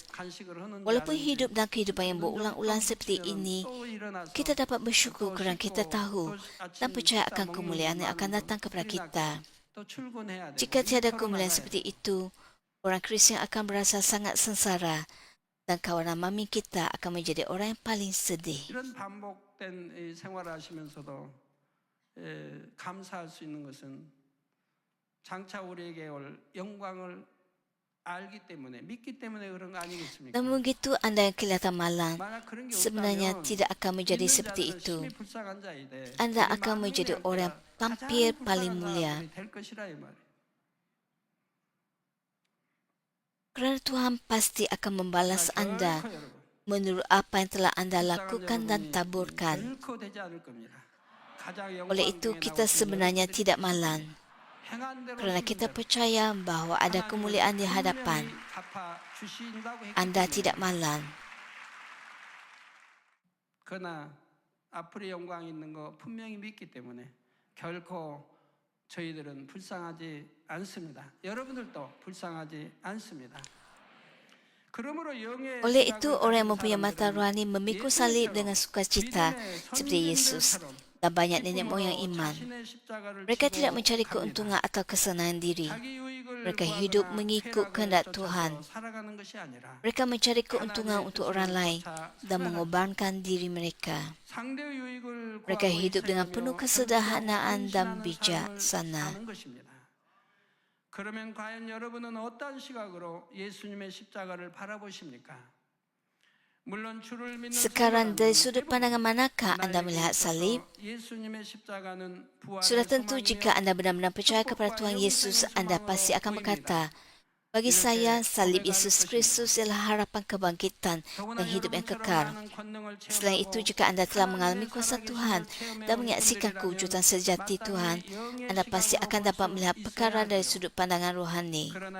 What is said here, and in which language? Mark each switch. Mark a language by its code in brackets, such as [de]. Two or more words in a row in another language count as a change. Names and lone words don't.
[ms] Walaupun hidup dan kehidupan yang berulang-ulang seperti ini, kita dapat bersyukur kerana kita tahu dan percaya akan kemuliaan yang akan datang kepada kita. Jika tiada kemuliaan seperti itu, orang Kristian akan berasa sangat sengsara dan kawanan mami kita akan menjadi orang yang paling sedih. [ko] 이런 반복된 생활을 하시면서도 감사할 수 있는 것은 장차 우리에게 올 영광을 알기 때문에 믿기 때문에 그런 거 아니겠습니까? [ms] Namun begitu, anda yang kelihatan malang [ko] 만약 그런 게 [ms] sebenarnya [ko] 없다면 [ms] tidak akan menjadi [ko] 믿는 [ms] seperti [ko] 자들은 [ms] itu. [ko] 심히 불쌍한 자이되 [ms] Anda [ko] 우리 [ms] akan menjadi [ko] 만민의 [ms] orang [ko] 형제가 [ms] tampil [ko] 가장 [ms] paling [ko] 불쌍한 [ms] mulia. [ko] 사람들이 될 것이라 이 말이에요. [ms] Kerana Tuhan pasti akan membalas anda [ko] 결코 여러분, [ms] menurut apa yang telah anda [ko] 불쌍한 [ms] lakukan dan [ko] 여러분이 [ms] taburkan. [ko] 결코 되지 않을 겁니다. 가장 [ms] Oleh [ko] 영광 [ms] itu, [ko] 중에 [ms] kita [ko] 나오신 [ms] sebenarnya [ko] 여러분들이 [ms] tidak malang. [ko] 행한 대로 [ms] Kerana [ko] 주는 [ms] kita [ko] 대로 [ms] percaya bahawa ada [ko] 하나님은 [ms] kemuliaan di hadapan. [ko] 분명히 갚아주신다고 했기 [ms] Anda [ko] 때문에. [ms] tidak malang. [ko] 그러나 앞으로 영광이 있는 거 분명히 믿기 때문에 결코 저희들은 불쌍하지 않습니다. 여러분들도 불쌍하지 않습니다. 그러므로 영의 [ms] Oleh itu, [ko] 시각을 [ms] orang yang [ko] 가진 [ms] mempunyai mata [ko] 사람들은 [ms] rohani memikul salib dengan sukacita [ko] 믿음의 [ms] seperti Yesus [ko] 선진들처럼 [ms] dan banyak nenek [ko] 기쁨으로 [ms] moyang iman. [ko] 자신의 십자가를 [ms] Mereka [ko] 지고 [ms] tidak mencari [ko] 갑니다. [ms] keuntungan atau kesenangan diri. [ko] 자기 유익을 [ms] Mereka hidup [ko] 구하거나 [ms] mengikut [ko] 쾌락을 [ms] kehendak [ko] 쫓아서 [ms] Tuhan. [ko] 살아가는 것이 아니라 [ms] Mereka mencari keuntungan untuk orang lain dan mengorbankan diri mereka. [ko] 상대 유익을 [ms] Mereka [ko] 구하고 [ms] hidup dengan [ko] 희생하며 [ms] penuh kesedahanaan dan [ko] 헌신하는 삶을 [ms] bijaksana. [ko] 사는 것입니다. 그러면 과연 여러분은 어떤 시각으로 예수님의 십자가를 바라보십니까? 물론 주를 믿는 [ms] Sekarang dari [ko] 성도라면 [ms] sudut pandangan manakah anda [ko] 나에게 [ms] melihat [ko] 있어서 [ms] salib? [ko] 예수님의 십자가는 부활의 [ms] Sudah tentu [ko] 소망이며 [ms] jika anda benar-benar percaya kepada Tuhan Yesus, anda pasti akan berkata, bagi saya, salib Yesus Kristus ialah harapan kebangkitan dan hidup yang kekal. Selain itu, jika anda telah mengalami kuasa Tuhan dan menyaksikan kewujudan sejati Tuhan, anda pasti akan dapat melihat perkara dari sudut pandangan rohani.